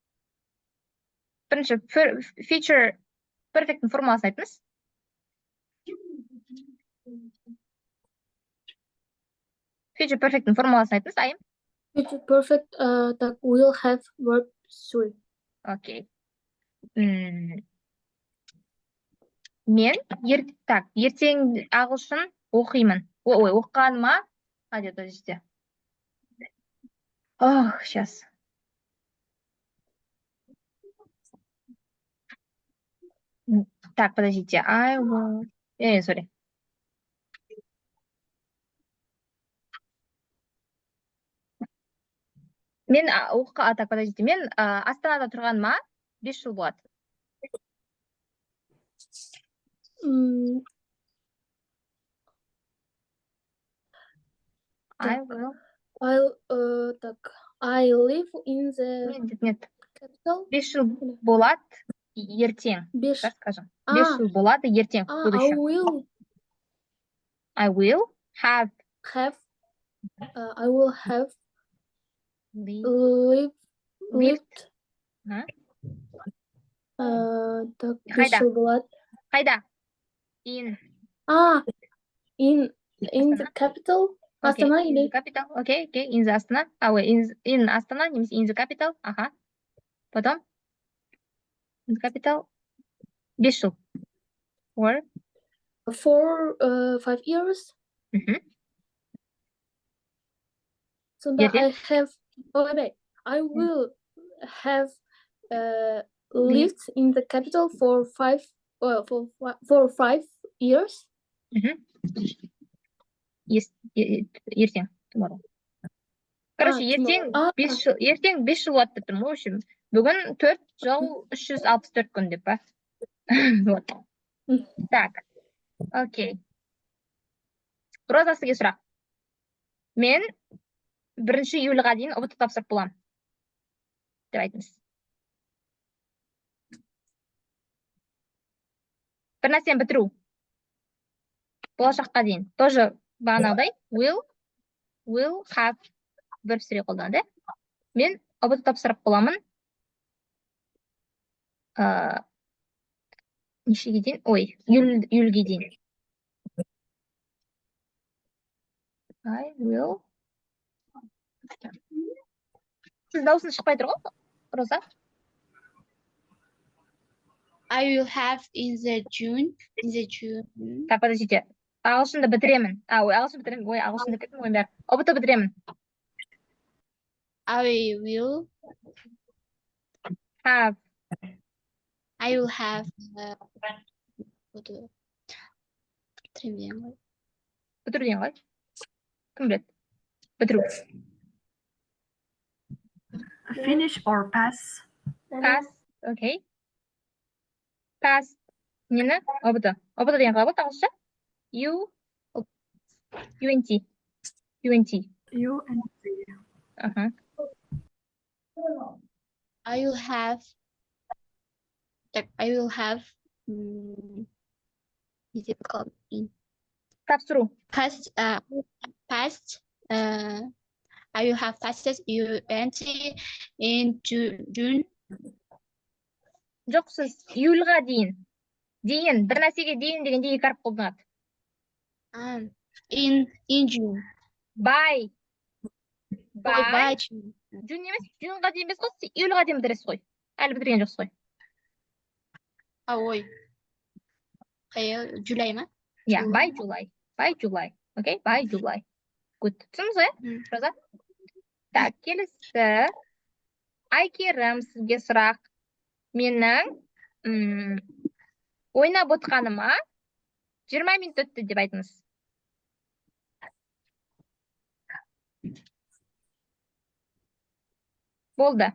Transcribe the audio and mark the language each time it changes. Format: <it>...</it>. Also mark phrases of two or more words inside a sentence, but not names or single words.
<kk>Бірінші,</kk> <en>feature perfect'ің</en> <kk>формуласын айтыңыз.</kk> <en>Future perfect'ің</en> <kk>формуласын айтыңыз, айым.</kk> <en>Future perfect, так, will have verb 3.</en> <ru>Окей.</ru> <kk>Мен ертең ағылшын оқимын. Ой, оққаныма.</kk> <ru>Где-то здесь. Ох, сейчас. Так, подождите.</ru> <en>I will... Sorry.</en> <ru>Так, подождите.</ru> <kk>Мен Астанада тұрғаныма 5 жыл болады.</kk> <en>I live in the</en> <ru>Нет.</ru> <en>capital.</en> <kk>5 жыл болады ертең. Расскажем. 5 жыл болады ертең.</kk> <en>I will have lived.</en> <kk>Так, 5 жыл болады. Қайда?</kk> <en>In the capital.</en> <ru>Астана или?</ru> <en>Capital. Okay. In the Астана. In Астана, немесе in the capital.</en> <ru>Ага. Потом?</ru> <en>In the capital.</en> <kk>5 жыл. Or?</kk> <en>5 years. So that I will have lived in the capital for 5 years.</en> <kk>Ертең. Tomorrow. Короче, ертең 5 жыл болады деп тұрмын.</kk> <ru>В общем,</ru> <kk>бүгін 4 жыл 364 күн деп па.</kk> <ru>Вот. Так. Окей.</ru> <kk>Роза, сізге сұрақ. Мен 1 июльға дейін ұбт тапсырып боламын деп айтыңыз. Bir нәрсені бітіру. Болашаққа дейін. Тоже бағанағыдай</kk> <en>will have verb 3</en> <kk>қолданады. Мен ұбт тапсырып боламын. Нешеге дейін? Июльге дейін.</kk> <en>I will.</en> <kk>Сіз даусын шықпай тұр ғой, Роза?</kk> <en>I will have in the June.</en> <ru>Так, подождите.</ru> <kk>Ағылшынды бітіремін. Ағылшын бітіремін. Ағылшынды кеттім ғой бәрі. ұбт бітіремін.</kk> <en>I will Have.</en> <kk>бітіру Бітіру деген ғой. Кім біледі? Бітіру.</kk> <en>Finish or pass. Pass. Окей. Pass.</en> <kk>Нені? ұбт. ұбт деген қалай болады ағылшынша?</kk> <en>UNT. You and Z. Аха. I will have is it called in</en> <kk>Тапсыру.</kk> <en>past I will have passed UNT in June.</en> <kk>Жоқ, сіз июльға дейін. Дейін. Bir нәрсеге дейін дегенде екі әріп қолданады.</kk> <en>In June. By. By June.</en> <kk>June емес, Juneға дейін емес қой, сіз июльға дейін бітіресіз ғой. Әлі бітірген жоқсыз ғой. Ой. July ма?</kk> <en>Yeah, by July. Okay, by July. Good.</en> <kk>Түсіндіңіз ғой, Роза? Так, келесі. Айкерім, сізге сұрақ. Менің ойнап отқаныма 20 минут өтті деп айтыңыз. Болды.</kk>